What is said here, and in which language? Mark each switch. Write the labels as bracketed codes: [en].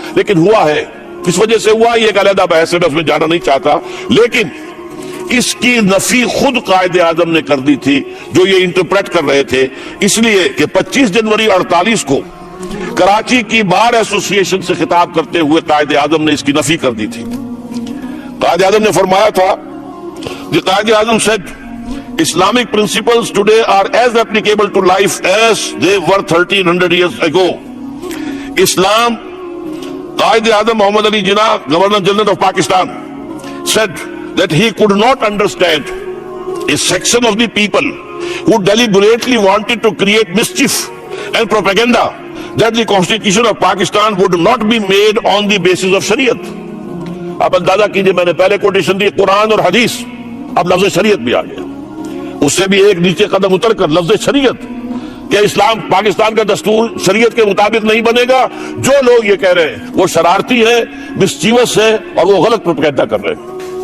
[hi] लेकिन हुआ है, किस वजह से हुआ ये एक अलग बहस है, मैं उसमें जाना नहीं चाहता। लेकिन इसकी नफी खुद कायदे आजम ने कर दी थी जो ये इंटरप्रेट कर रहे थे, इसलिए कि 25 जनवरी 48 को कराची की बार एसोसिएशन से खिताब करते हुए कायदे आजम ने इसकी नफी कर दी थी। कायदे आजम ने फरमाया था, [en] The Qaid Azam said, Islamic principles today are as applicable to life as they were 1300 years ago. Islam, Qaid Azam Muhammad Ali Jinnah, Governor General of Pakistan, said that he could not understand a section of the people who deliberately wanted to create mischief and propaganda that the Constitution of Pakistan would not be made on the basis of Shariat. [hi] आप अंदाजा कीजिए, मैंने पहले quotation दी कुरान और हदीस, अब लफ्ज शरीयत भी आ गया। उससे भी एक नीचे कदम उतर कर लफ्ज शरीयत, क्या इस्लाम पाकिस्तान का दस्तूर शरीयत के मुताबिक नहीं बनेगा? जो लोग ये कह रहे हैं वो शरारती है, मिस्चीवस है और वो गलत प्रोपेगेंडा कर रहे हैं।